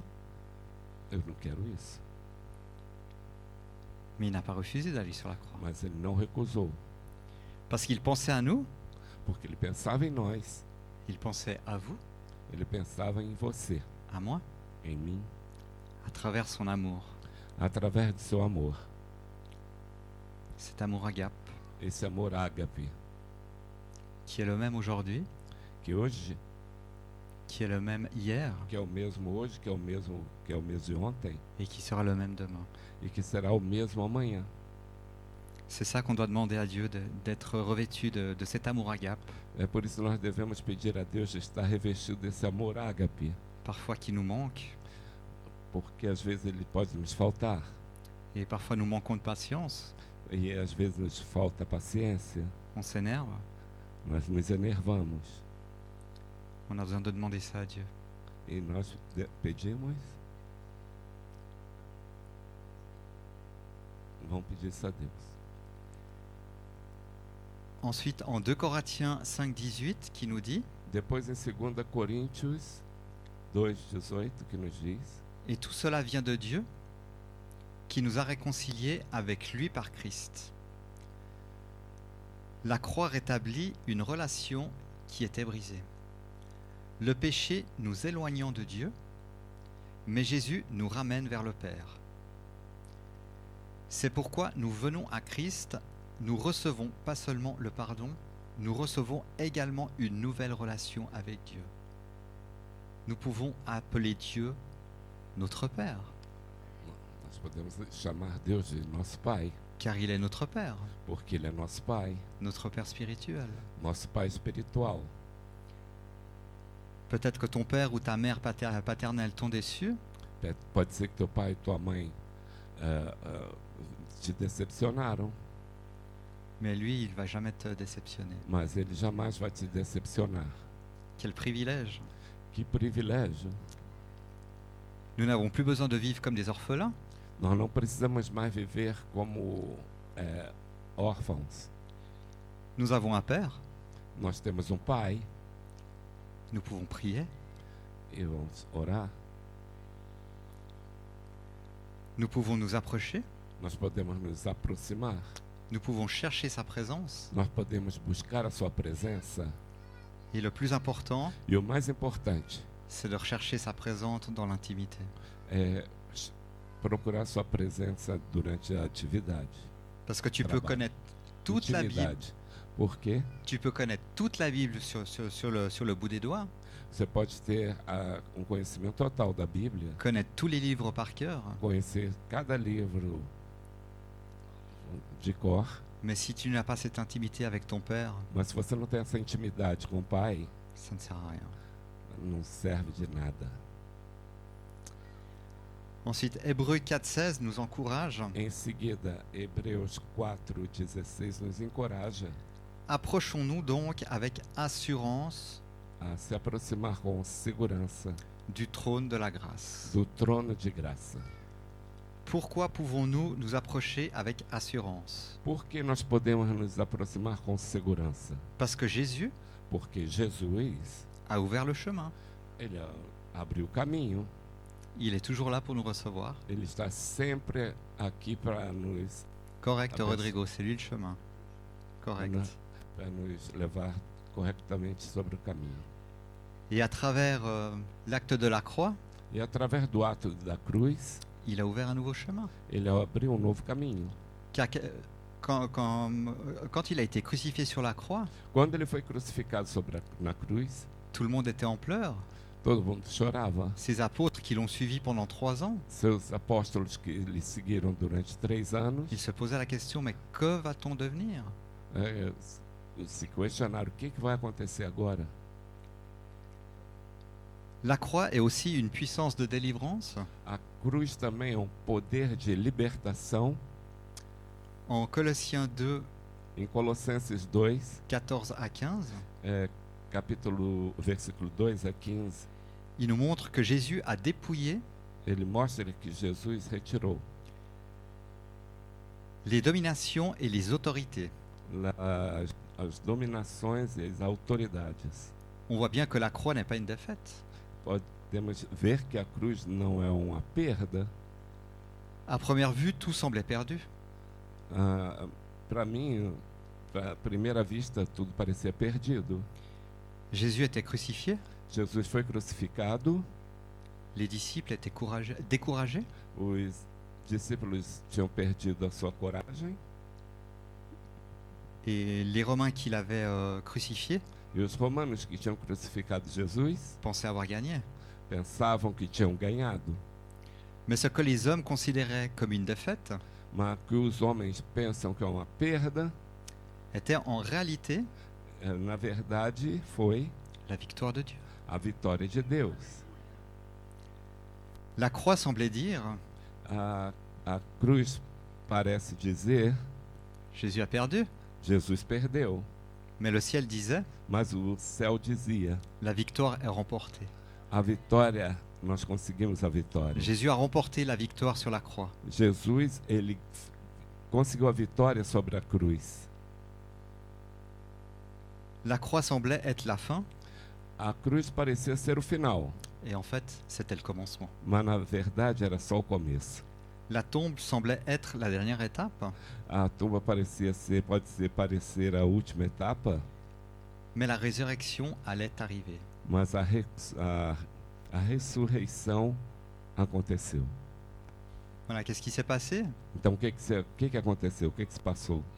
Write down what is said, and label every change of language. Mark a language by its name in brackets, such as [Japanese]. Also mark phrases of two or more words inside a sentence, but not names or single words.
[Portuguese] eu não quero isso. [French] Mais il n'a pas refusé d'aller sur la croix. [Portuguese] Mas ele não recusou, [French] Parce qu'il pensait à nous, [Portuguese] porque ele pensava em nós. [French] il pensait à vous, [Portuguese] Ele pensava em você, [French] à moi, [Portuguese] em mim, [French] à travers son amour. [Portuguese] através do seu amor. [French] Cet amour agape, [Portuguese] Esse amor ágape, [French] qui est le même aujourd'hui, [Portuguese] que hoje, [French] qui est le même hier, [Portuguese] que é o mesmo hoje, que é o mesmo de ontem, [French] et qui sera le même demain. [Portuguese] e que será o mesmo amanhã. [French] C'est ça qu'on doit demander à Dieu, d'être revêtu de cet amour agape, [Portuguese] É por isso que nós devemos pedir a Deus de estar revestido desse amor ágape, [French] parfois qui nous manque, [Portuguese] porque às vezes ele pode nos faltar, [French] et parfois nous manquons de patience, [Portuguese] e às vezes nos falta paciência, [French] on s'énerve. [Portuguese] nós nos enervamos, [French] On a besoin de demander ça à Dieu. [Portuguese] e nós pedimos, vamos pedir isso a Deus. [French] Ensuite, en 2 Corinthiens 5:18, qui nous dit, [Portuguese] Depois em 2 Coríntios 2,18, que nos diz: [French] et tout cela vient de Dieu, qui nous a réconciliés avec lui par Christ. La croix rétablit une relation qui était brisée. Le péché nous éloignant de Dieu, mais Jésus nous ramène vers le Père. C'est pourquoi nous venons à Christ, nous recevons pas seulement le pardon, nous recevons également une nouvelle relation avec Dieu. nous pouvons appeler Dieu notre Père, [Portuguese] Nós podemos chamar Deus de nosso Pai, [French] car il est notre Père, [Portuguese] porque Ele é nosso Pai, [French] notre Père spirituel. [Portuguese] nosso Pai espiritual. [French] Peut-être que ton père ou ta mère paternelle t'ont déçu, [Portuguese] Pode ser que teu pai e tua mãe te decepcionaram, [French] mais lui, il va jamais te déceptionner. [Portuguese] mas Ele jamais vai te decepcionar. [French] Quel privilège! [Portuguese] Que privilégio! [French] Nous n'avons plus besoin de vivre comme des orphelins. [Portuguese] Nós não precisamos mais viver como órfãos. [French] Nous avons un Père, [Portuguese] Nós temos um Pai [French] nous pouvons prier, [Portuguese] e vamos orar. [French] nous pouvons nous approcher, [Portuguese] Nós podemos nos aproximar. [French] nous pouvons chercher sa présence. [Portuguese] Nós podemos buscar a sua presença. [French] Et le plus important, [Portuguese] E o mais importante [French] c'est de rechercher sa présence dans l'intimité. [Portuguese] é procurar sua presença durante a atividade. [French] Parce que tu peux [Portuguese] Trabalho. [French] connaître toute la Bible, [Portuguese] Intimidade. Porque [French] tu peux connaître toute la Bible sur le bout des doigts, [Portuguese] você pode ter um conhecimento total da Bíblia, [French] connaître tous les livres par cœur, [Portuguese] conhecer cada livro de cor, [French] mais si tu n'as pas cette intimité avec ton Père, [Portuguese] mas se você não tem essa intimidade com o Pai, [French] ça ne sert à rien. [Portuguese] não serve de nada. [French] Ensuite, Hébreux 4,16 nous encourage. [Portuguese] Em seguida, Hebreus 4:16 nos encoraja [French] Approchons-nous donc avec assurance [Portuguese] a se aproximar com segurança [French] du trône de la grâce. [Portuguese] do trono de graça. [French] Pourquoi pouvons-nous nous approcher avec assurance? [Portuguese] Por que nós podemos nos aproximar com segurança? [French] Parce que Jésus [Portuguese] Porque Jesus, [French] a ouvert le chemin. [Portuguese] ele abriu o caminho. [French] Il est toujours là pour nous recevoir. [Portuguese] Ele está sempre aqui para nos, [French] Correct, Ah, Rodrigo, c'est lui le chemin. Correct. [Portuguese] para nos levar corretamente sobre o caminho. [French] Et à travers l'acte de la croix, [Portuguese] E através do ato da cruz, [French] il a ouvert un nouveau chemin. [Portuguese] ele abriu um novo caminho. [French] Car quand il a été crucifié sur la croix, [Portuguese] Quando ele foi crucificado na cruz, [French] tout le monde était en pleurs. [Portuguese] todo mundo chorava. [French] Ces apôtres qui l'ont suivi pendant 3 ans, [Portuguese] Seus apóstolos que lhe seguiram durante 3 anos, [French] ils se posaient la question, mais que va-t-on devenir? [Portuguese] se questionaram o que vai acontecer agora. [French] La croix est aussi une puissance de délivrance. [Portuguese] A cruz também é um poder de libertação. [French] En Colossiens 2, [Portuguese] Em Colossenses 2, [French] 14 à 15, [Portuguese] versículo 2 a 15, [French] il nous montre que Jésus a dépouillé [Portuguese] ele mostra que Jesus retirou [French] les dominations et les autorités. [Portuguese] as dominações e as autoridades. [French] On voit bien que la croix n'est pas une défaite. [Portuguese] Podemos ver que a cruz não é uma perda. [French] À première vue, tout semblait perdu. [Portuguese] Para mim, à primeira vista, tudo parecia perdido. [French] Jésus était crucifié, [Portuguese] Jesus foi crucificado, [French] les disciples étaient découragés, [Portuguese] os discípulos tinham perdido a sua coragem, [French] et les Romains qui l'avaient crucifié [Portuguese] e os romanos que tinham crucificado Jesus [French] pensaient avoir gagné. [Portuguese] pensavam que tinham ganhado, [French] Mais ce que les hommes considéraient comme une défaite [Portuguese] mas que os homens pensam que é uma perda, [French] était en réalité [Portuguese] na verdade foi [French] la victoire de Dieu. [Portuguese] a vitória de Deus. [French] La croix semblait dire, [Portuguese] A cruz parece dizer, [French] Jésus a perdu, [Portuguese] Jesus perdeu, [French] mais le ciel disait, [Portuguese] mas o céu dizia, [French] la victoire est remportée. [Portuguese] a vitória, nós conseguimos a vitória. [French] Jésus a remporté la victoire sur la croix. [Portuguese] Jesus, ele conseguiu a vitória sobre a cruz. [French] La croix semblait être la fin, [Portuguese] A cruz parecia ser o final, [French] et en fait, c'était le commencement. [Portuguese] mas na verdade era só o começo. [French] La tombe semblait être la dernière étape, [Portuguese] A tumba pode parecer a última etapa, [French] mais la résurrection allait arriver. [Portuguese] mas a ressurreição aconteceu. [French] Voilà, qu'est-ce qui s'est passé? [Portuguese] Então o que aconteceu? O que se passou?